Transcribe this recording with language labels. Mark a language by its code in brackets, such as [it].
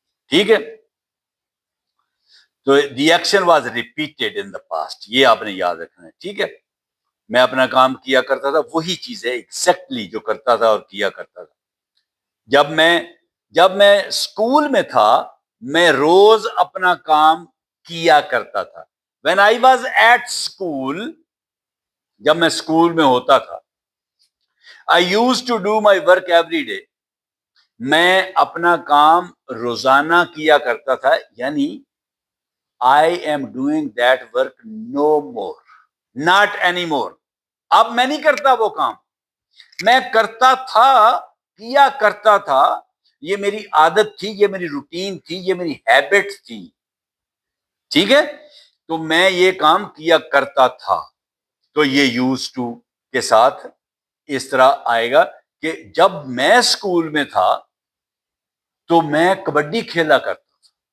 [ur] ٹھیک ہے، تو the action was repeated in the past, یہ آپ نے یاد رکھنا ہے. ٹھیک ہے، میں اپنا کام کیا کرتا تھا، وہی چیز ہے ایگزیکٹلی جو کرتا تھا اور کیا کرتا تھا. جب میں اسکول میں تھا، میں روز اپنا کام کیا کرتا تھا. [en] when I was at school، [ur] جب میں اسکول میں ہوتا تھا، [en] I used to do my work every day، [ur] میں اپنا کام روزانہ کیا کرتا تھا، [en] یعنی I am doing that work no more، not anymore. [ur] اب میں نہیں کرتا وہ کام، میں کرتا تھا، کیا کرتا تھا، یہ میری عادت تھی، یہ میری روٹین تھی، یہ میری ہیبٹ تھی. ٹھیک ہے، تو میں یہ کام کیا کرتا تھا. تو یہ یوز ٹو کے ساتھ اس طرح آئے گا کہ جب میں اسکول میں تھا تو میں کبڈی کھیلا کرتا تھا.